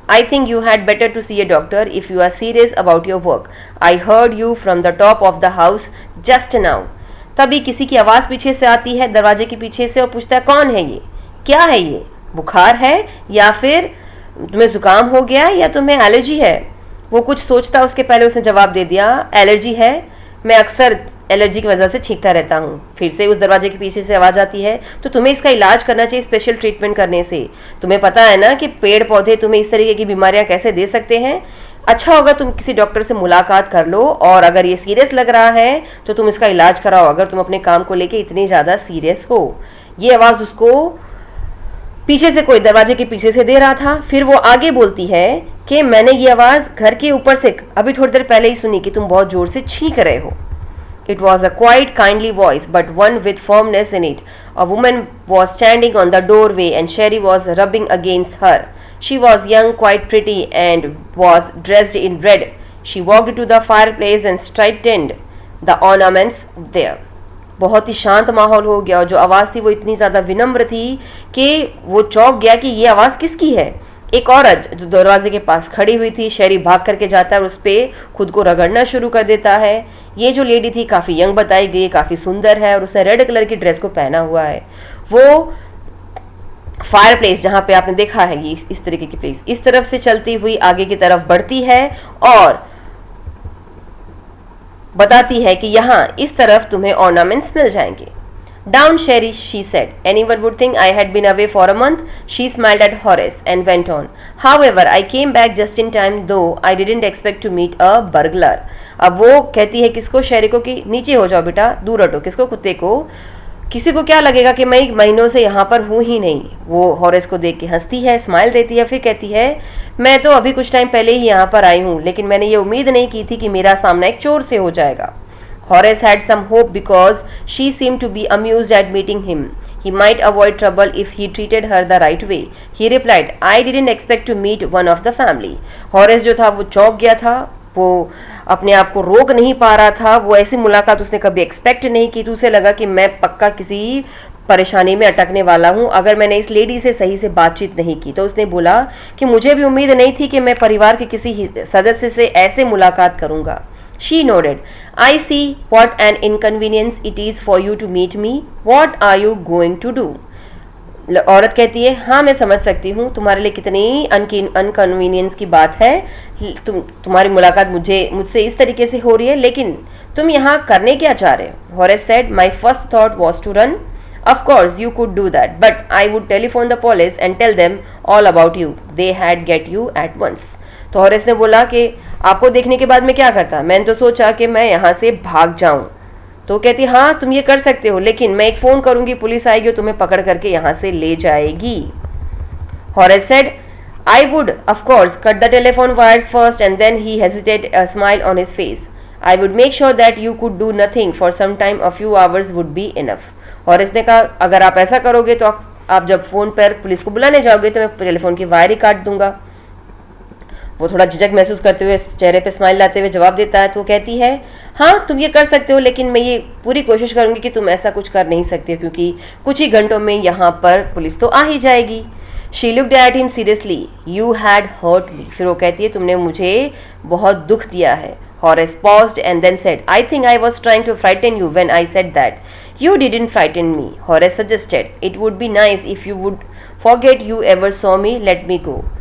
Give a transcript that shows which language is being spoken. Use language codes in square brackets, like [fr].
[en] I think you had better to see a doctor if you are serious about your work. I heard you from the top of the house just now." [hi] तभी किसी की आवाज़ पीछे से आती है, दरवाजे के पीछे से, और पूछता है, कौन है ये, क्या है ये, बुखार है या फिर तुम्हें जुकाम हो गया या तुम्हें एलर्जी है? वो कुछ सोचता उसके पहले उसने जवाब दे दिया, एलर्जी है, मैं अक्सर एलर्जी की वजह से छींकता रहता हूँ। फिर से उस दरवाजे के पीछे से आवाज़ आती है, तो तुम्हें इसका इलाज करना चाहिए स्पेशल ट्रीटमेंट करने से। तुम्हें पता है ना कि पेड़ पौधे तुम्हें इस तरीके की बीमारियाँ कैसे दे सकते हैं। अच्छा होगा तुम किसी डॉक्टर से मुलाकात कर लो, और अगर ये सीरियस लग रहा है तो तुम इसका इलाज कराओ, अगर तुम अपने काम को लेके इतनी ज़्यादा सीरियस हो। ये आवाज़ उसको पीछे से कोई दरवाजे के पीछे से दे रहा था। फिर वो आगे बोलती है कि मैंने ये आवाज़ घर के ऊपर से अभी थोड़ी देर पहले ही सुनी कि तुम बहुत जोर से छींक रहे हो। [en] It was a quite kindly voice, but one with firmness in it. A woman was standing on the doorway and Sherry was rubbing against her. She was young, quite pretty, and was dressed in red. She walked to the fireplace and straightened the ornaments there. [hi] बहुत ही शांत माहौल हो गया, और जो आवाज़ थी वो इतनी ज़्यादा विनम्र थी कि वो चौंक गया कि ये आवाज़ किसकी है। एक औरत जो दरवाजे के पास खड़ी हुई थी, शेरी भाग करके जाता है और उस पर खुद को रगड़ना शुरू कर देता है। ये जो लेडी थी काफ़ी यंग बताई गई, काफ़ी सुंदर है, और उसने रेड कलर की ड्रेस को पहना हुआ है। वो फायर प्लेस जहाँ पे आपने देखा है ये इस तरीके की प्लेस, इस तरफ से चलती हुई आगे की तरफ बढ़ती है और बताती है कि यहाँ इस तरफ तुम्हें ऑर्नामेंट्स मिल जाएंगे। [en] Down, Sherry, she said. Anyone would think I had been away for a month. She smiled at Horace and went on. However, I came back just in time, though I didn't expect to meet a burglar. [hi] अब वो कहती है किसको, शेरी को, कि नीचे हो जाओ बेटा, दूर हटो। किसको? कुत्ते को। किसी को क्या लगेगा कि मैं महीनों से यहाँ पर हूँ ही नहीं। वो हॉरेस को देख के हंसती है, स्माइल देती है, फिर कहती है मैं तो अभी कुछ टाइम पहले ही यहाँ पर आई हूँ, लेकिन मैंने ये उम्मीद नहीं की थी कि मेरा सामना एक चोर से हो जाएगा। [en] Horace had some hope because she seemed to be amused at meeting him. He might avoid trouble if he treated her the right way. He replied, "I didn't expect to meet one of the family." [hi] Horace जो था वो चौंक गया था, वो अपने आप को रोक नहीं पा रहा था। वो ऐसी मुलाकात उसने कभी एक्सपेक्ट नहीं की, तो उसे लगा कि मैं पक्का किसी परेशानी में अटकने वाला हूँ अगर मैंने इस लेडी से सही से बातचीत नहीं की। तो उसने बोला कि मुझे भी उम्मीद नहीं थी कि मैं परिवार के किसी सदस्य से ऐसे मुलाकात करूँगा। [en] She nodded. "I see what an inconvenience it is for you to meet me. What are you going to do?" [hi] औरत कहती है, हाँ मैं समझ सकती हूँ तुम्हारे लिए कितनी अनकन्वीनियंस की बात है, तुम्हारी मुलाकात मुझसे इस तरीके से हो रही है, लेकिन तुम यहाँ करने क्या चाह रहे हो? [en] Horace said, "My first thought was to run. Of course you could do that, but I would telephone the police and tell them all about you. They had get you at once." [hi] तो Horace ने बोला कि आपको देखने के बाद मैं क्या करता, मैंने तो सोचा कि मैं यहाँ से भाग जाऊँ। तो कहती हाँ तुम ये कर सकते हो, लेकिन मैं एक फ़ोन करूँगी, पुलिस आएगी और तुम्हें पकड़ करके यहाँ से ले जाएगी। [en] Horace said, "I would, of course, cut the telephone wires first," and then he hesitated, a smile on his face. "I would make sure that you could do nothing for some time. A few hours would be enough." [hi] Horace ने कहा अगर आप ऐसा करोगे तो आप जब phone पर पुलिस को बुलाने जाओगे तो मैं टेलीफोन की वायर ही काट दूंगा। वो थोड़ा झिझक महसूस करते हुए चेहरे पे स्माइल लाते हुए जवाब देता है। तो कहती है हाँ तुम ये कर सकते हो, लेकिन मैं ये पूरी कोशिश करूँगी कि तुम ऐसा कुछ कर नहीं सकते, क्योंकि कुछ ही घंटों में यहाँ पर पुलिस तो आ ही जाएगी। [en] She looked at him seriously, you had hurt me. [hi] फिर वो कहती है तुमने मुझे बहुत दुख दिया है। [en] Horace paused and then said, I think I was trying to frighten you when I said that. You didn't frighten me, Horace suggested. It would be nice if you would forget you ever saw me, let me go.